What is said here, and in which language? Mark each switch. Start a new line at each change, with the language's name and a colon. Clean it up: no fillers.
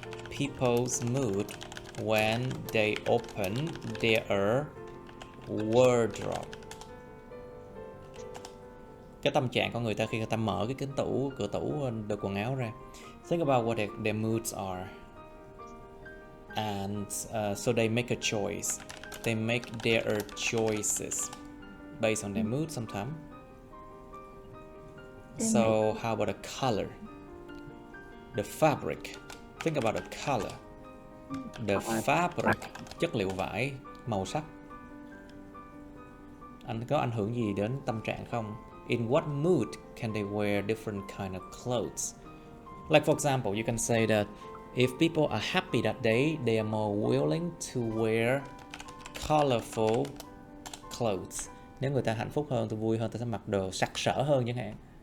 English: People's mood when they open their wardrobe.
Vietnamese: Cái tâm trạng của người ta khi người ta mở cái cửa tủ đựng quần áo ra.
English: Think about what their moods are. And so they make a choice. They make their choices based on their mood sometimes. So how about the color? The fabric. Think about the color. The fabric.
Vietnamese: Chất liệu vải, màu sắc. Anh có ảnh hưởng gì đến tâm trạng không?
English: In what mood can they wear different kind of clothes? Like for example, you can say that if people are happy that day, they are more willing to wear colorful clothes.
Vietnamese: Nếu người ta hạnh phúc hơn, tôi vui hơn, ta sẽ mặc đồ sặc sỡ hơn chẳng hạn.